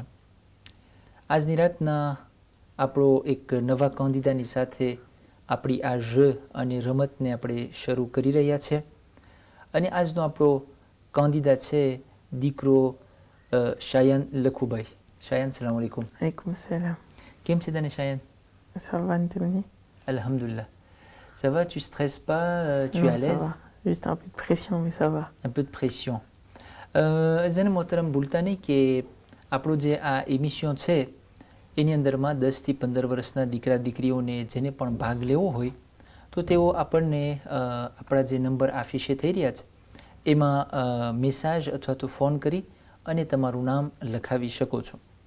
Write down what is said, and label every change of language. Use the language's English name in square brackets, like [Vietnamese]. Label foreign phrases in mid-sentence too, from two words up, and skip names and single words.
[Gujarati] આજની રાતના આપણો એક નવા કોંદીદાની સાથે આપણી આ અને રમતને આપણે શરૂ કરી રહ્યા છે. અને આજનો આપણો કોંદીદા છે દીકરો શાયન લખુભાઈ. [Arabic] શાયન, سلام عليكم. عليكم السلام. [Gujarati] કેમ છે તને શાયન? [French] Ça va, Anthony? Alhamdulillah. Ça va, tu stresses pas, tu es Non, à ça l'aise? va. Juste un peu de pression, mais ça va. Un peu de pression. [Gujarati] જન મોહતરમ, ભૂલતા નહીં કે આપણું જે આ એમિશન છે એની અંદરમાં 10 થી 15 વર્ષના દીકરા દીકરીઓને જેને પણ ભાગ લેવો હોય તો તેઓ આપણને આપણા જે નંબર આફિશે થઈ રહ્યા છે એમાં મેસેજ અથવા તો ફોન કરી અને તમારું નામ લખાવી શકો છો.